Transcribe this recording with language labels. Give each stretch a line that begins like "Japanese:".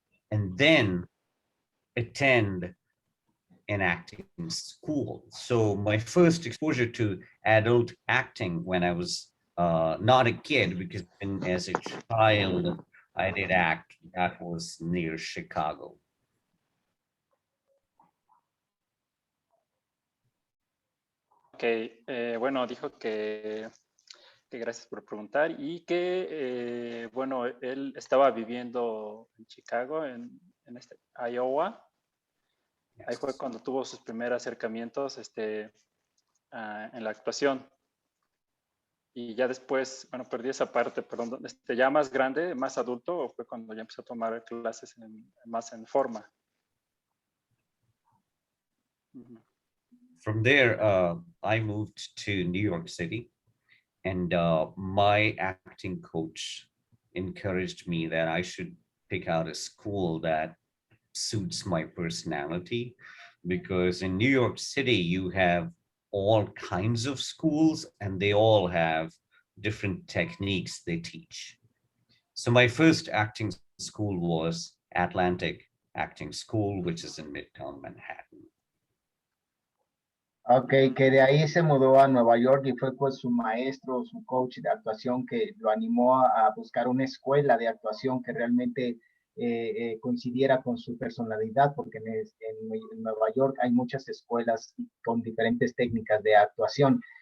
English: and then attend an acting school. So my first exposure to adult acting when I was not a kid, because as a child I did act, that was near Chicago.
Spanish: Ok, bueno, dijo que gracias por preguntar y que, bueno, él estaba viviendo en Chicago, en Iowa. Ahí fue cuando tuvo sus primeros acercamientos en la actuación. Y ya después, bueno, perdí esa parte, perdón, ya más grande, más adulto, fue cuando ya empezó a tomar clases más en forma.
English: From there, I moved to New York City, and my acting coach encouraged me that I should pick out a school that suits my personality, because in New York City you have all kinds of schools and they all have different techniques they teach. So my first acting school was Atlantic Acting School, which is in Midtown Manhattan.
Spanish: Ok, que de ahí se mudó a Nueva York y fue pues su maestro, su coach de actuación que lo animó a buscar una escuela de actuación que realmente coincidiera con su personalidad, porque en Nueva York hay muchas escuelas con diferentes técnicas de actuación.